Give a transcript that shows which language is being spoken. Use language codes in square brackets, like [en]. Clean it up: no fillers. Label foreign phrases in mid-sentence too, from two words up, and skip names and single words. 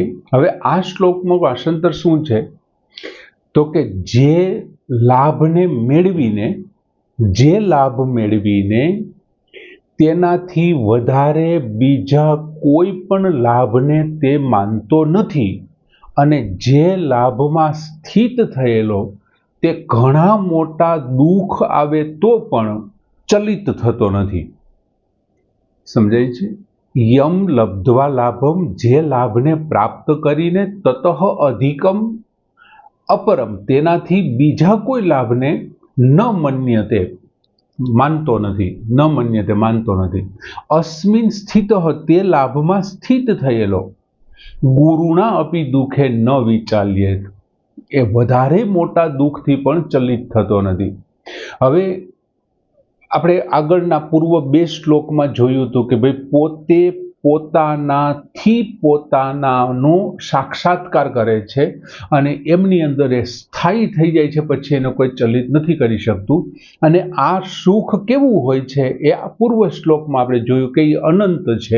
[gu] હવે આ શ્લોકમાં ભાષાંતર શું છે તો કે જે લાભને મેળવીને તેનાથી વધારે બીજા કોઈ પણ લાભને તે માનતો નથી, અને જે લાભમાં સ્થિત થયેલો તે ઘણા મોટા દુઃખ આવે તો પણ ચલિત થતો નથી। સમજાય છે? [sa] यम लब्ध्वा लाभम, [gu] જે લાભને પ્રાપ્ત કરીને [sa] ततः अधिकम अपरम, [gu] તેનાથી બીજા કોઈ લાભને [sa] न मन्यते, [gu] માનતો નથી, [sa] न मन्यते [gu] માનતો નથી। [sa] अस्मिन् स्थितः, [gu] તે લાભમાં સ્થિત થયેલો [sa] गुरुना अपि दुखे न विचाल्येत, [gu] એ વધારે મોટા દુઃખથી પણ ચલિત થતો નથી। हवे આપણે આગળના પૂર્વ બે શ્લોકમાં જોયું હતું કે ભાઈ પોતે પોતાનાથી પોતાનાનો સાક્ષાત્કાર કરે છે અને એમની અંદર એ સ્થાયી થઈ જાય છે, પછી એનો કોઈ ચલિત નથી કરી શકતું। અને આ સુખ કેવું હોય છે એ આ પૂર્વ શ્લોકમાં આપણે જોયું કે એ અનંત છે।